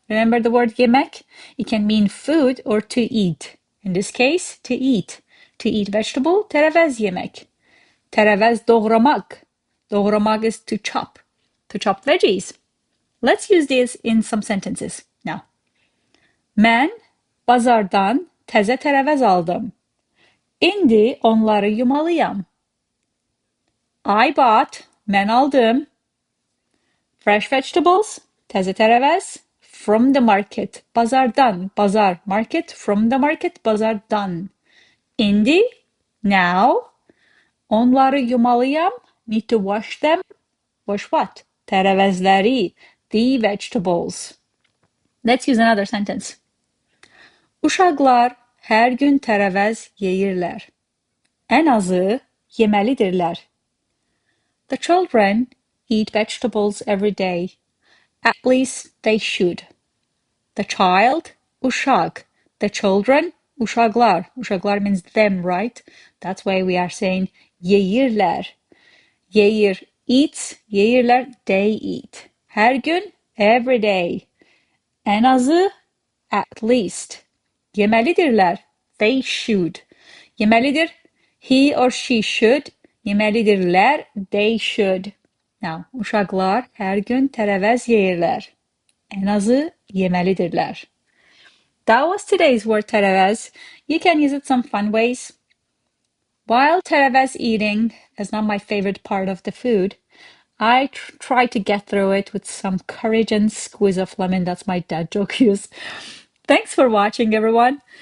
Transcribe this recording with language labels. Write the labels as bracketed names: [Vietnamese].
[English] Remember the word yemək? It can mean food or to eat. In this case, to eat. To eat vegetable, [Azerbaijani] TÄRÄVÄZ yemək. TÄRÄVÄZ doğramaq. Doğramaq [English] is to chop. To chop veggies. Let's use this in some sentences now. [Azerbaijani] Mən bazardan təzə tərəvəz aldım. İndi onları yumalıyam. Ben aldım. [English] Fresh vegetables, [Azerbaijani] təzə tərəvəz, [English] from the market, [Azerbaijani] bazardan, bazar, [English] market, from the market, [Azerbaijani] bazardan. İndi, [English] now, [Azerbaijani] onları yumalıyam, [English] need to wash them. Wash what? [Azerbaijani] Tərəvəzləri, [English] the vegetables. Let's use another sentence. [Azerbaijani] Uşaqlar hər gün tərəvəz yeyirlər. Ən azı yeməlidirlər. [English] The children eat vegetables every day. At least they should. The child, uşaq. The children, [Azerbaijani] uşaqlar. Uşaqlar [English] means them, right? That's why we are saying [Azerbaijani] yeyirlər. Yeyir, [English] eats. [Azerbaijani] Yeyirlər, [English] they eat. [Azerbaijani] Hər gün, [English] every day. [Azerbaijani] Ən azı, [English] at least. [Azerbaijani] Yeməlidirlər. [English] They should. [Azerbaijani] Yeməlidir, [English] he or she should. [Azerbaijani] Yeməlidirlər, [English] they should. Now, [Azerbaijani] uşaqlar hər gün tərəvəz yeyirlər. Ən azı yeməlidirlər. [English] That was today's word tərəvəz. You can use it some fun ways. While tərəvəz eating is not my favorite part of the food, I try to get through it with some courage and squeeze of lemon. That's my dad joke use. Thanks for watching, everyone.